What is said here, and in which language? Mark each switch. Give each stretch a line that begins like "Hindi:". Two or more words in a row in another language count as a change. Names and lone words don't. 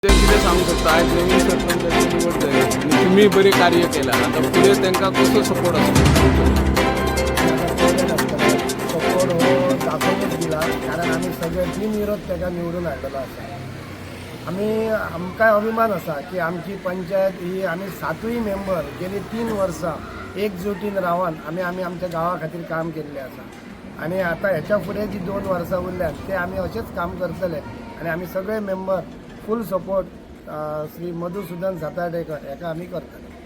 Konkani: कितें सांगू शकता आज नवीन सरपंचाची निवड जाली आणि तुम्ही बरे कार्य केला आता पुढे त्यांना कसो सपोर्ट असतो सपोर्ट हो दाखवूनच दिला कारण आम्ही सगळे बिनविरोध त्याला निवडून हाडलेलो आसा. आमकां अभिमान आसा की आमची पंचायत ही आम्ही 7वी मेंबर गेली 3 वर्सां एकजुटीन रावन आम्ही आमच्या गांवा खातीर काम केल्लें आसा आणि आता ह्याच्या फुडें जी 2 वर्सां उरल्यात ते आम्ही असेच काम करतले आणि आम्ही सगळे मेंबर
English: full support
Konkani: श्री मधुसूदन सातार्डेकर हेका आम्ही करतले.